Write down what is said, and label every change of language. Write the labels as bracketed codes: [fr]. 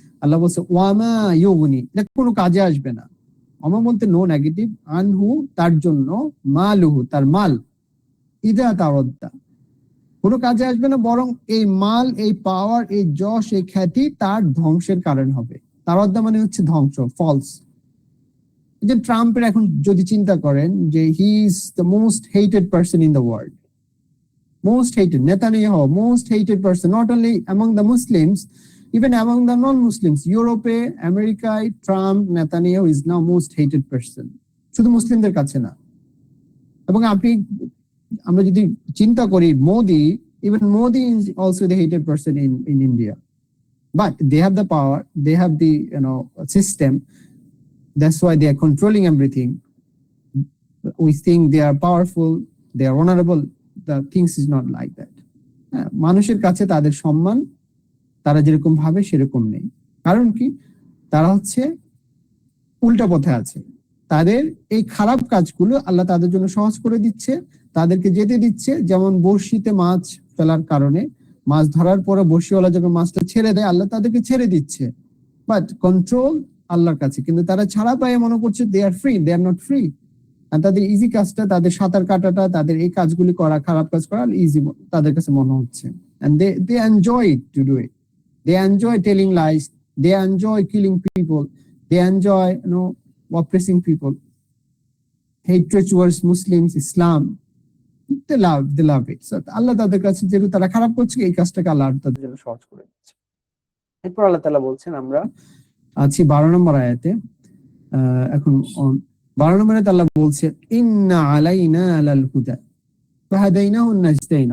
[bn] আল্লাহ বলছে [ar] ওয়ামা ইউগনি, [bn] এটা কোনো কাজে আসবে না। ওয়ামা বলতে নো নেগেটিভ, আনহু তার জন্য, মালুহু তার মাল, ইদা তাওয়াদ্দা কোনো কাজে আসবে না, বরং এই মাল, এই পাওয়ার, এই যশ, এই খ্যাতি তার ধ্বংসের কারণ হবে। তাওয়াদ্দা মানে হচ্ছে ধ্বংস, ফলস। যে ট্রাম্পের এখন যদি চিন্তা করেন যে [en] He is the most hated person in the world, most hated, Netanyahu, most hated person, not only among the Muslims, even among the non-Muslims. Europe, America, Trump, Netanyahu is now most hated person. [bn] শুধু মুসলিমদের কাছে না। এবং আমরা যদি চিন্তা করি [en] Modi, even Modi is also the hated person in India. But they have the power, they have the system. That's why they are controlling everything. We think they are powerful, they are honorable. The things is not like that. [bn] মানুষের কাছে তাদের সম্মান তারা যেরকম ভাবে সেরকম নেই। কারণ কি? তারা হচ্ছে উল্টা পথে আছে। তাদের এই খারাপ কাজগুলো আল্লাহ তাদের জন্য সহজ করে দিচ্ছে, তাদেরকে যেতে দিচ্ছে। যেমন বড়শিতে মাছ ফেলার কারণে মাছ ধরার পরে বড়শিওয়ালা যখন মাছটা ছেড়ে দেয়, আল্লাহ তাদেরকে ছেড়ে দিচ্ছে, বাট কন্ট্রোল আল্লাহর কাছে। কিন্তু তারা ছাড়া পায়ে মনে করছে [en] They are free, they are not free. [bn] আর তাদের ইজি কাজটা, তাদের সাঁতার কাটাটা, তাদের এই কাজগুলি করা, খারাপ কাজ করা ইজি তাদের কাছে মনে হচ্ছে। [en] and they enjoy it to do it. They enjoy telling lies, they enjoy killing people, they enjoy oppressing people, hatred towards Muslims, Islam. They love it. [bn] So আল্লাহ তাদের কাছে যেহেতু তারা খারাপ করছে, এই কাজটাকে আল্লাহ তাদের জন্য সহজ করে দিচ্ছে। এরপর আল্লাহ তাআলা বলছেন, আমরা আছি 12 নম্বর আয়াতে। এখন 12 নম্বরে আল্লাহ বলছে [ar] ইন্না আলাইনা লাল হুদা ফাহাদাইনাহু নাজদাইন।